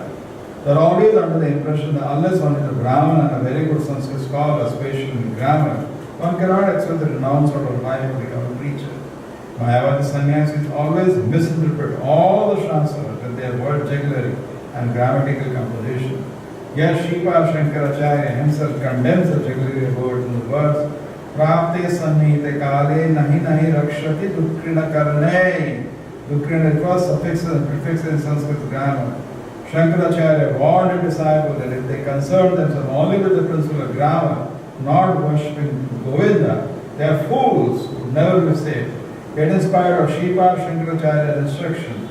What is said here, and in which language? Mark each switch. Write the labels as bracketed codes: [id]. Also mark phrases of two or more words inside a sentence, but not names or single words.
[en] They are always under the impression that unless one is a Brahman and a very good Sanskrit scholar, special in grammar, one cannot accept the renowned sort of life and become a preacher. Mayavadi sannyasis always misinterpret all the Shastras with their word jugglery and grammatical composition. Yes, Sripad Shankaracharya himself condemns the jugglery of words in the words [sa] प्राप्ते सन्निहिते काले नहि नहि रक्षति डुकृञ् करणे. [en] Dukrina, it was suffixes and prefixes in Sanskrit grammar. Shankaracharya warned his disciples that if they concern themselves only with the principle of grammar, not worshipping Govinda, they are fools who will never be saved. Get inspired of Sripad Shankaracharya's instruction.